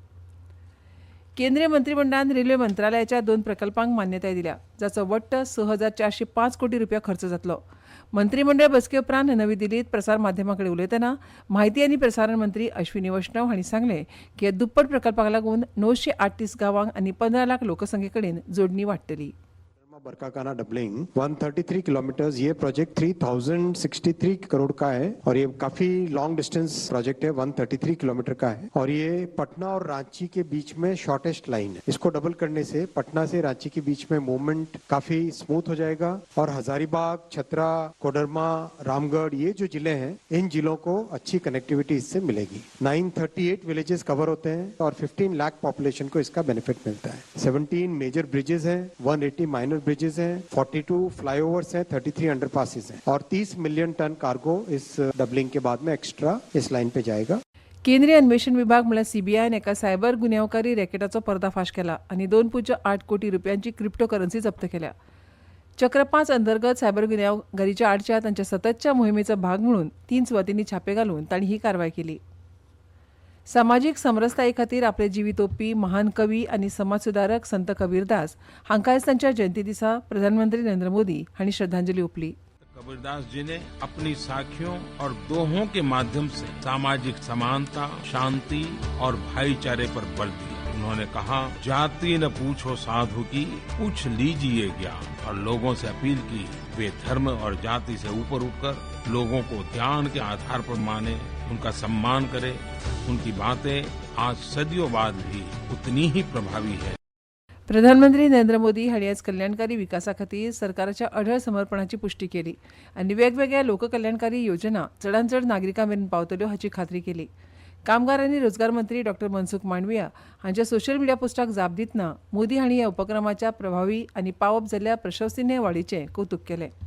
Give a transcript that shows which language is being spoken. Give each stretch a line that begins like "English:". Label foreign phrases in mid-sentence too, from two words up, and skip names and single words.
Konkani: केंद्रीय मंत्रिमंडळान रेल्वे मंत्रालयाच्या 2 प्रकल्पांक मान्यताय दिल्या, जाचो वट्ट 6,405 कोटी रुपया खर्च जातलो. मंत्रिमंडळ बसके उपरांत नवी दिल्लींत प्रसार माध्यमां कडेन उलयतना माहिती आनी प्रसारण मंत्री अश्विनी वैष्णव हांणी सांगलें की ह्या दुप्पट प्रकल्पाक लागून 938 गांवांक आनी 15 लाख लोकसंख्ये कडेन जोडणी वाडटली.
Hindi: बरकाकाना डबलिंग 133 किलोमीटर्स, ये प्रोजेक्ट 3063 करोड़ का है और ये काफी
English: long distance project
Hindi: है, 133 किलोमीटर का है और ये पटना और रांची के बीच में
English: shortest line
Hindi: है. इसको डबल करने से पटना से रांची के बीच में मूवमेंट काफी स्मूथ हो जाएगा और हजारीबाग, छतरा, कोडरमा, रामगढ़ ये जो जिले हैं, इन जिलों को अच्छी कनेक्टिविटी इससे मिलेगी. 938 विलेजेस कवर होते हैं और 15 लाख पॉपुलेशन को इसका बेनिफिट मिलता है. 17
English: major bridges
Hindi: हैं, 180
English: minor bridges
Hindi: हैं, 42 फ्लाईओवर्स हैं, 33 अंडरपासेस हैं और 30
English: million ton cargo
Hindi: इस डबलिंग के बाद में एक्स्ट्रा इस लाइन पे जाएगा.
Konkani: केंद्रीय अन्वेषण विभाग म्हळ्यार सीबीआयन एका सायबर गुन्यांवकारी रॅकेटाचो पर्दाफाश केला आनी 2.8 कोटी रुपयांची
English: crypto currency
Konkani: जप्त केल्या. चक्र 5 अंतर्गत सायबर गुन्यांवकारीच्या आडच्या तांच्या सततच्या मोहिमेचो भाग म्हणून 3 सुवातींनी छापे घालून तांणी ही कारवाय केली. सामाजीक समरसताये खातीर आपले जिवीत ओंपपी महान कवी आनी समाज सुदारक संत कबीरदास हांकां आयज तांच्या जयंती दिसा प्रधानमंत्री नरेंद्र मोदी हांणी श्रद्धांजली ओंपली.
Hindi: कबीरदास जी ने अपनी साखियों और दोहों के माध्यम से सामाजिक समानता, शांति और भाईचारे पर बल दिया. उन्होंने कहा, जाति न पूछो साधु की, पूछ लीजिए ज्ञान, और लोगों से अपील की वे धर्म और जाति से ऊपर उठकर लोगों को ज्ञान के आधार पर माने, उनका सम्मान करें. उनकी बातें आज सदियों बाद भी उतनी ही प्रभावी है.
Konkani: प्रधानमंत्री नरेंद्र मोदी हांणी आज कल्याणकारी विकासा खातीर सरकाराच्या अढळ समर्पणाची पुष्टी केली आनी वेगवेगळ्या लोककल्याणकारी योजना चडांत चड नागरिकां मेरेन पावतल्यो हाची खात्री केली. कामगार आनी रोजगार मंत्री डॉ मनसुख मांडविया हांच्या
English: social media
Konkani: पोस्टाक जाप दितना मोदी हांणी ह्या उपक्रमाच्या प्रभावी आनी पावप जाल्ल्या प्रशंसनीय वाडीचें कौतुक केलें.